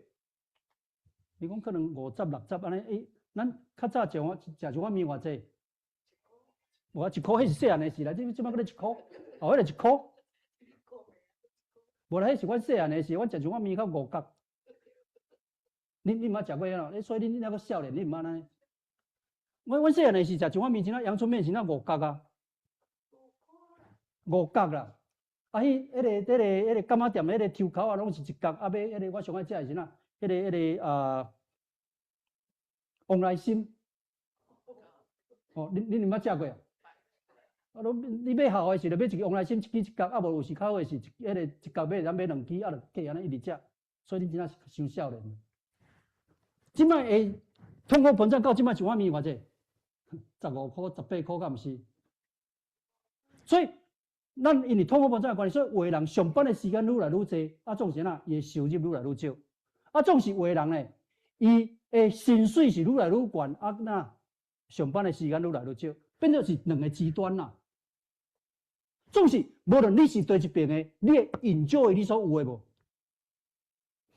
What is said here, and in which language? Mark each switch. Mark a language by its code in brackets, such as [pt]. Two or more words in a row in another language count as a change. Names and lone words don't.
[nan] 你讲可能50、60安尼，咱较早食一碗面偌济？我1箍，迄是细汉的事啦。即摆搁咧1箍，后迄个1箍。无啦，迄是阮细汉的事，阮食一碗面较5角。你毋捌食过啊？所以你那个少年，你毋捌安尼？阮细汉的时食一碗面，像那阳春面，是那5角啊，5角啦。啊，迄个柑仔店迄个抽口啊，拢是1角。啊，尾迄个我上爱食的是哪？迄个旺来心。哦，你毋捌食过啊？啊，你买好的时，就买一个旺来心，一支1角，啊，无有时较好的是迄个1角买，咱买2支，啊，就计安尼一直食。所以你真正是伤少年。即摆会通货膨胀到即摆一碗面偌济？15箍、18箍，敢毋是？所以。咱因为通货膨胀的关系，所以有的人上班的时间愈来愈侪，啊，总是伊的收入愈来愈少，啊，总是有的人呢，伊的薪水是愈来愈悬，啊，那上班的时间愈来愈少，变做是两个极端啦。总是无论你是对一边的，你会enjoy你所有的无？